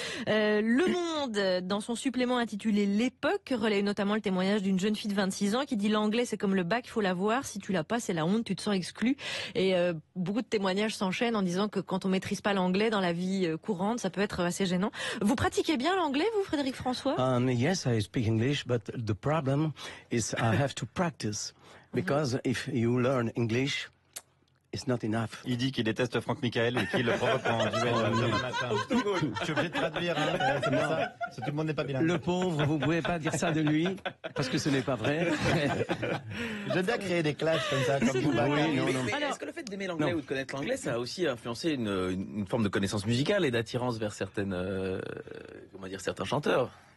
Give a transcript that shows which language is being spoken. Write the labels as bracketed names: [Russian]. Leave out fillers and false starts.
[French] Le Monde, dans son supplément intitulé L'époque, relaie notamment le témoignage d'une jeune fille de 26 ans qui dit l'anglais c'est comme le bac, il faut l'avoir, si tu l'as pas c'est la honte, tu te sens exclu. Et beaucoup de témoignages s'enchaînent en disant que quand on maîtrise pas l'anglais dans la vie courante, ça peut être assez gênant. Vous pratiquez bien l'anglais, vous, Frédéric François? [English] Yes, I speak English, but the problem is I have to practice. Because if you learn English, is not enough. [French] Il dit qu'il déteste Franck Michael et qu'il le provoque en duel demain matin. Je suis obligé de traduire, hein, c'est pour ça. Tout le monde n'est pas bilingue. Le pauvre, vous pouvez pas dire ça de lui, parce que ce n'est pas vrai. J'aime bien créer des classes comme ça, comme vous. Oui, non, Mais non. est-ce que le fait d'aimer l'anglais ou de connaître l'anglais, ça a aussi influencé une forme de connaissance musicale et d'attirance vers certaines, comment dire, certains chanteurs?